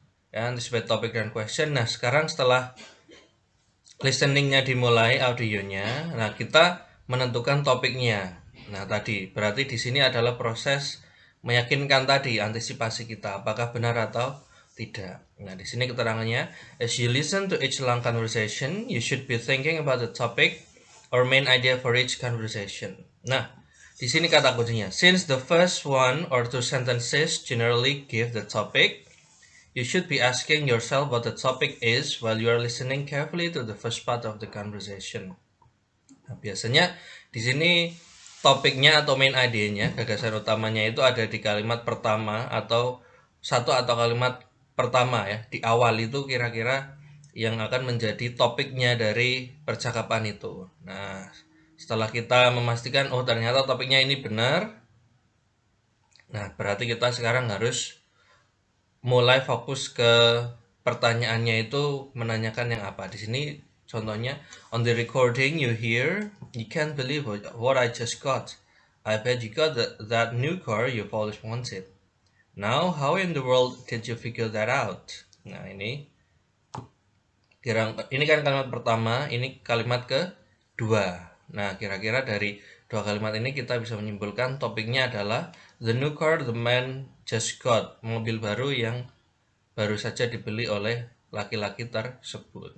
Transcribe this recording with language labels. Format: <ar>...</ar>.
<en>Ya, anticipate topic dan question.</en> <id>Nah, sekarang setelah listeningnya dimulai audionya, nah kita menentukan topiknya. Nah, tadi berarti di sini adalah proses meyakinkan tadi antisipasi kita apakah benar atau tidak. Nah, di sini keterangannya,</id> <en>as you listen to each long conversation, you should be thinking about the topic or main idea for each conversation.</en> <id>Nah, di sini kata kuncinya,</id> <en>since the first one or two sentences generally give the topic, you should be asking yourself what the topic is while you are listening carefully to the first part of the conversation.</en> <id>Nah, biasanya di sini topiknya atau main idenya, gagasan utamanya itu ada di kalimat pertama atau kalimat pertama ya, di awal itu kira-kira yang akan menjadi topiknya dari percakapan itu. Nah, setelah kita memastikan oh ternyata topiknya ini benar, nah berarti kita sekarang harus mulai fokus ke pertanyaannya itu menanyakan yang apa. Di sini contohnya,</id> <en>on the recording you hear, you can't believe what I just got. I bet you got that new car you've always wanted. Now, how in the world did you figure that out?</en> <id>Nah, ini kan kalimat pertama, ini kalimat kedua. Nah, kira-kira dari dua kalimat ini kita bisa menyimpulkan topiknya adalah</id> <en>the new car the man just got,</en> <id>mobil baru yang baru saja dibeli oleh laki-laki tersebut.</id>